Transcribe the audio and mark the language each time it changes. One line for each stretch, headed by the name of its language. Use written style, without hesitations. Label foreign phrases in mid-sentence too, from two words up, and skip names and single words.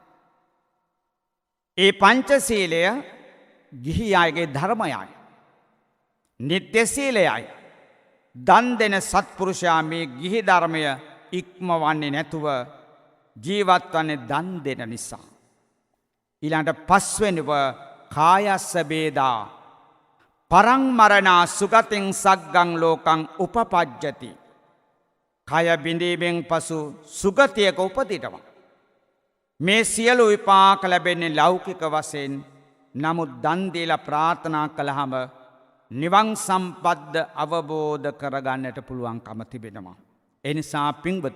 Sinhala: ඒ පංචශීලය ගිහි අයගේ ධර්මයයි. නිත්‍ය සීලයයි. දන් දෙන සත්පුරුෂයා මේ ගිහි ධර්මය ඉක්මවන්නේ නැතුව ජීවත් වන්නේ දන් දෙන නිසා. ඊළඟට පස්වෙනිව
Pali: කායස්ස බේදා පරං මරණා සුගතින් සග්ගං ලෝකං උපපජ්ජති.
Sinhala: කය බිඳීමෙන් පසු සුගතියක උපදිනවා. මේ සියලු විපාක ලැබෙන්නේ ලෞකික වශයෙන්. නමුත් දන් දීලා ප්‍රාර්ථනා කළාම නිවන් සම්පත්ද අවබෝධ කරගන්නට පුළුවන්කම තිබෙනවා.